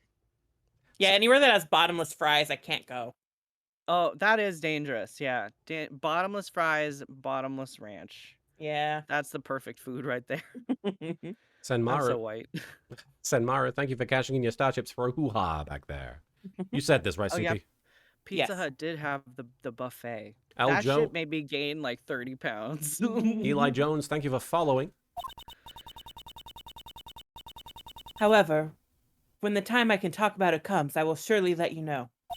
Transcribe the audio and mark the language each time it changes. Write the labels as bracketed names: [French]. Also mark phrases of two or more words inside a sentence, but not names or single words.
[English] Yeah, anywhere that has bottomless fries, I can't go. Oh, that is dangerous. Yeah. Bottomless fries, bottomless ranch. Yeah. That's the perfect food right there. I'm Senmara, so white. Senmara, thank you for cashing in your Starships for a hoo-ha back there. You said this, right, Oh, Soupy? yeah. Pizza Yes. Hut did have the buffet. Al That Joe, shit made me gain like 30 pounds. Eli Jones, thank you for following. However, when the time I can talk about it comes, I will surely let you know.